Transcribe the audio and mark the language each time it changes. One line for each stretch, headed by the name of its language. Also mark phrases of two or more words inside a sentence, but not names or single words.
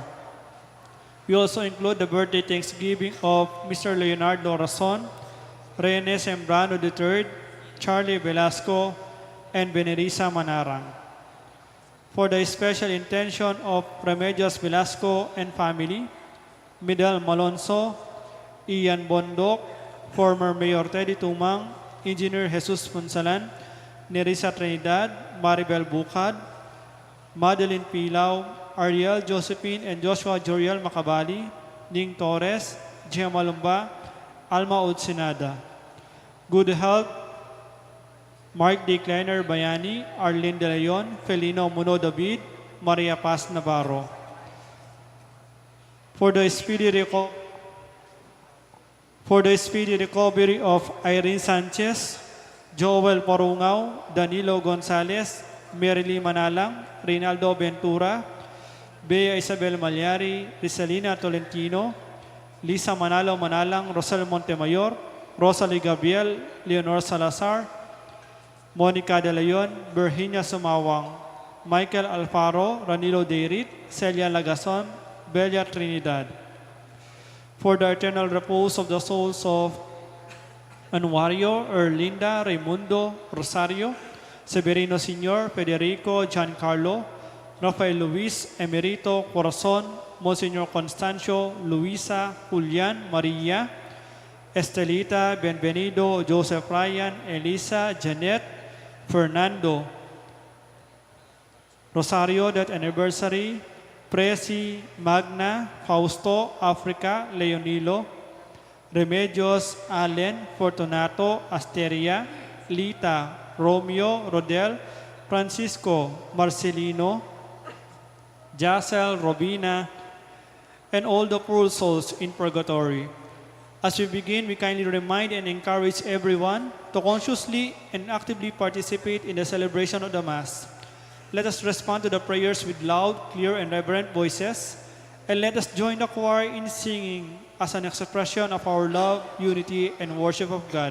English: We also include the birthday thanksgiving of Mr. Leonardo Rason, Rene Sembrano III, Charlie Velasco, and Benirisa Manarang. For the special intention of Remedios Velasco and family, Midal Malonzo, Ian Bondok, former Mayor Teddy Tumang, Engineer Jesus Punsalan, Nerissa Trinidad, Maribel Bukad, Madeline Pilaw, Ariel Josephine and Joshua Joriel Macabali, Ning Torres, Gia Malumba, Alma Udsinada. Good health, Mark D. Kleiner Bayani, Arlene De Leon, Felino Muno David, Maria Paz Navarro. For the For the speedy recovery of Irene Sanchez, Joel Porungaw, Danilo Gonzalez, Merily Manalang, Reynaldo Ventura, Bea Isabel Malyari, Rizalina Tolentino, Lisa Manalo Manalang, Rosel Montemayor, Rosalie Gabriel, Leonor Salazar, Monica De Leon, Virginia Sumawang, Michael Alfaro, Ranilo Deirit, Celia Lagason, Bella Trinidad. For the eternal repose of the souls of Anuario, Erlinda, Raimundo, Rosario, Severino Sr., Federico, Giancarlo, Rafael Luis, Emerito, Corazon, Monsignor Constancio, Luisa, Julian, Maria, Estelita, Benvenido, Joseph Ryan, Elisa, Janet, Fernando, Rosario, that anniversary, Presi, Magna, Fausto, Africa, Leonilo, Remedios, Allen, Fortunato, Asteria, Lita, Romeo, Rodel, Francisco, Marcelino, Jacel, Robina, and all the poor souls in purgatory. As we begin, we kindly remind and encourage everyone to consciously and actively participate in the celebration of the Mass. Let us respond to the prayers with loud, clear, and reverent voices, and let us join the choir in singing as an expression of our love, unity, and worship of God.